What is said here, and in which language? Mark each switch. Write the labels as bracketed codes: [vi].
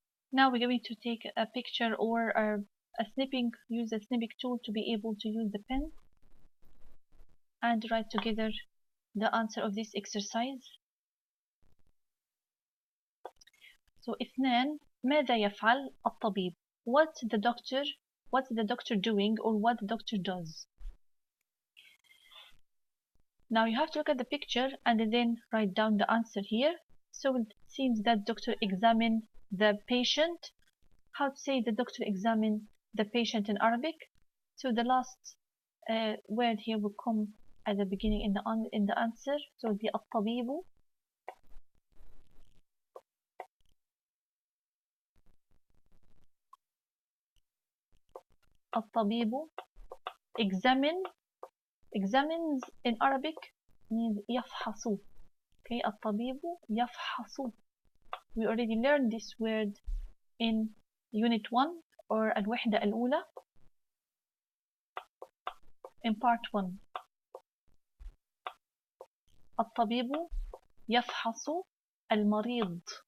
[en] Now we're going to take a picture or a snipping, use a snipping tool to be able to use the pen and write together the answer of this exercise. [ar] So اثنان ماذا يفعل الطبيب? [en] What's the doctor doing or what the doctor does? Now you have to look at the picture and then write down the answer here. So it seems that doctor examined the patient. How to say the doctor examined the patient in Arabic? So the last word here will come at the beginning in the answer. So the الطبيب. الطبيب examines in Arabic means يفحص. [ar] Okay, الطبيب يفحص. [en] We already learned this word in unit 1 or الوحدة الأولى in part 1. [ar] الطبيب يفحص المريض.